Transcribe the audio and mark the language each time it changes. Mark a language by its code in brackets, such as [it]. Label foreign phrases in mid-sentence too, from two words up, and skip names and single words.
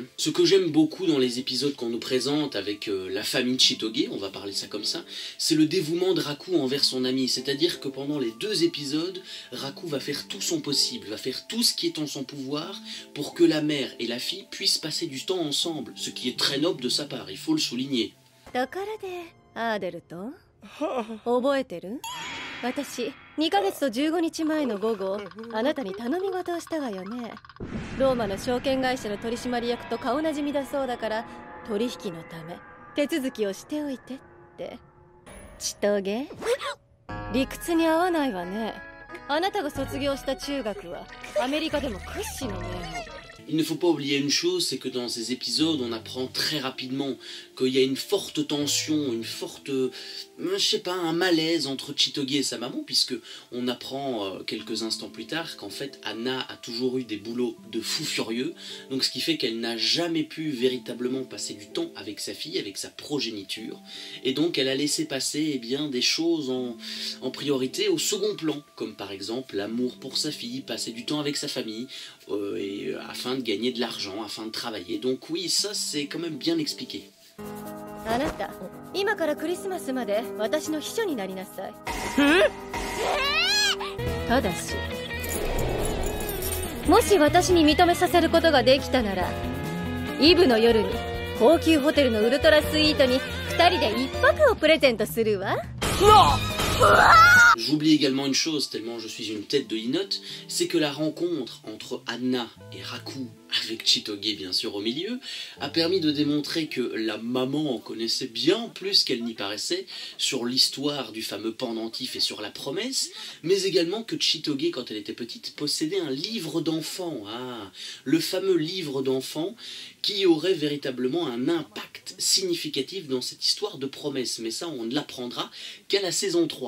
[fr] Ce que j'aime beaucoup dans les épisodes qu'on nous présente avec la famille Chitoge, on va parler ça comme ça, c'est le dévouement de Raku envers son ami. C'est-à-dire que pendant les 2 épisodes, Raku va faire tout son possible, va faire tout ce qui est en son pouvoir pour que la mère et la fille puissent passer du temps ensemble, ce qui est très noble de sa part, il faut le souligner. [ja] 私、2ヶ月と15日前の午後、あなたに頼み事をしたわよね。ローマの証券会社の取締役と顔なじみだそうだから、取引のため手続きをしておいてって。ちとげ？理屈に合わないわね。あなたが卒業した中学はアメリカでも屈指の名門。 [fr] Il ne faut pas oublier une chose, c'est que dans ces épisodes, on apprend très rapidement qu'il y a une forte tension, une forte, je sais pas, un malaise entre Chitoge et sa maman, puisque on apprend quelques instants plus tard qu'en fait Anna a toujours eu des boulots de fou furieux, donc ce qui fait qu'elle n'a jamais pu véritablement passer du temps avec sa fille, avec sa progéniture, et donc elle a laissé passer eh bien, des choses en priorité au second plan, comme par exemple l'amour pour sa fille, passer du temps avec sa famille, afin de gagner de l'argent, afin de travailler. Donc oui, ça c'est quand même bien expliqué. [ja] あなた、今からクリスマスまで私の秘書になりなさい。ただし、もし私に認めさせることができたなら、イブの夜に高級ホテルのウルトラスイートに2人で1泊をプレゼントするわ。 [fr] J'oublie également une chose, tellement je suis une tête de linotte, c'est que la rencontre entre Anna et Raku, avec Chitoge bien sûr au milieu, a permis de démontrer que la maman en connaissait bien plus qu'elle n'y paraissait sur l'histoire du fameux pendentif et sur la promesse, mais également que Chitoge, quand elle était petite, possédait un livre d'enfant, le fameux livre d'enfant qui aurait véritablement un impact significatif dans cette histoire de promesse, mais ça on ne l'apprendra qu'à la saison 3.